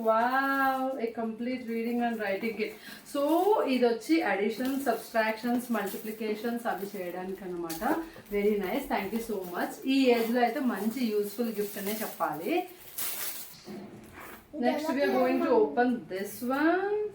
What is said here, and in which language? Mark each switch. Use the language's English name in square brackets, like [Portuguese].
[English] Wow, a complete reading and writing kit. [Telugu] So ఇది వచ్చి addition, subtractions, multiplications అవి చేయడానికి అనమాట. [English] Very nice. Thank you so much. [Telugu] ఈ ఏజ్ లో అయితే మంచి యూస్ఫుల్ గిఫ్ట్ అనే చెప్పాలి. [English] Next we are going to open this one.